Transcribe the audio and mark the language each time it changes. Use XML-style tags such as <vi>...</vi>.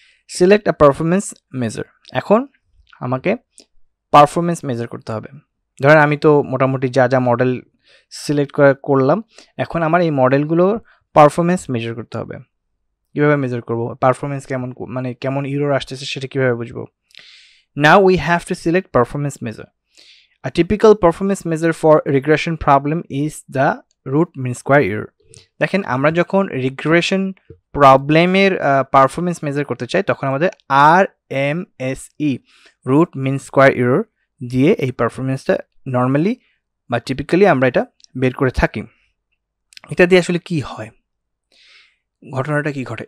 <en>Select a performance measure.</en> <bn>এখন আমাকে performance measure করতে হবে। ধরেন আমি তো মোটামুটি যা যা মডেল সিলেক্ট করলাম, এখন আমার এই মডেলগুলোর পারফরমেন্স মেজার করতে হবে। কীভাবে মেজার করবো? পারফরমেন্স কেমন, মানে কেমন ইরর আসতেছে সেটা কীভাবে বুঝবো?</bn> <en>Now we have to select performance measure. A typical performance measure for regression problem is the root mean square error.</en> <bn>দেখেন, আমরা যখন রিগ্রেশন প্রবলেমের পারফরমেন্স মেজার করতে চাই, তখন আমাদের RMSE root mean square error দিয়ে এই পারফরমেন্সটা নর্মালি বা টিপিক্যালি আমরা এটা বের করে থাকি। এটা দিয়ে আসলে কি হয়, ঘটনাটা কি ঘটে?</bn>